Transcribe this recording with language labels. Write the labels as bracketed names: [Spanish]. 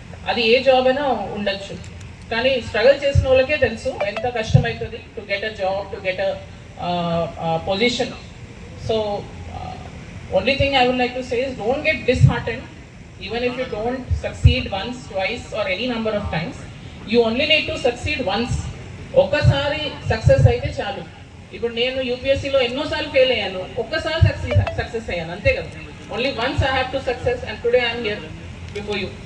[Telugu] అది ఏ జాబ్ అయినా ఉండొచ్చు, కానీ స్ట్రగుల్ చేసిన వాళ్ళకే తెలుసు ఎంత కష్టం అవుతుంది [English] To get a job, to get a position. So only thing I would like to say is don't get disheartened even if you don't succeed once, twice or any number of times. You only need to succeed once. [Telugu] ఒక్కసారి success అయితే చాలు. ఇప్పుడు నేను యూపీఎస్సీలో ఎన్నోసార్లు fail అయ్యాను, ఒక్కసారి success అయ్యాను, అంతే కదా. [English] Only once I have to success, and today I'm here before you.